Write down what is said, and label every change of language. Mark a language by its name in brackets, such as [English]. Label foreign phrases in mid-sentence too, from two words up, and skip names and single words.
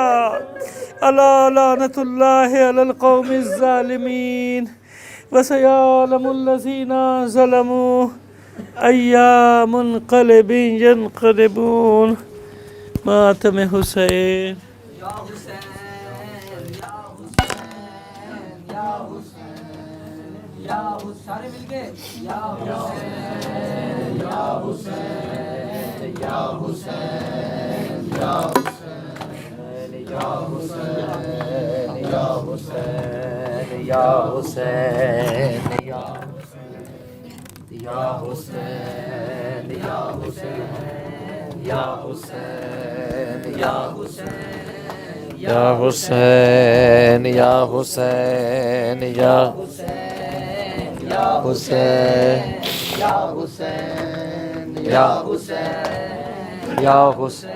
[Arabic] الا لعنت اللہ علی القوم الظالمین وسیعلم الذین ظلموا ای منقلب ینقلبون۔ [Urdu] ماتم حسین۔ یا حسین یا حسین یا حسین یا حسین، سارے مل کے یا حسین یا حسین یا حسین یا حسین یا حسین یا حسین یا حسین یا حسین یا حسین یا حسین یا حسین یا حسین یا حسین یا حسین یا حسین یا حسین یا حسین یا حسین۔